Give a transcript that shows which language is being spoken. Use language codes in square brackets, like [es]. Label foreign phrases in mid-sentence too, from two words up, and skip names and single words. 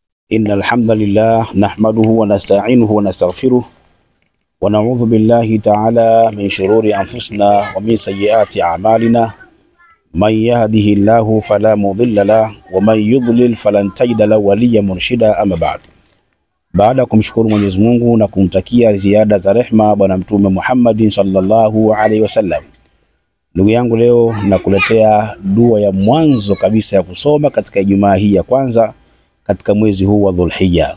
[ar] إن الحمد لله نحمده ونستعينه ونستغفره ونعوذ بالله تعالى من شرور أنفسنا ومن سيئات أعمالنا من يهده الله فلا مضل له ومن يضلل فلن تجد له وليا مرشدا. أما بعد, [sw] baada kumshukuru Mwenyezi Mungu na kumtakia ziada za rehma bwana mtume Muhammad [ar] صلى الله عليه وسلم, [sw] ndugu yangu, leo nakuletea dua ya mwanzo kabisa ya kusoma katika Ijumaa hii ya kwanza katika mwezi huu wa Dhulhijja.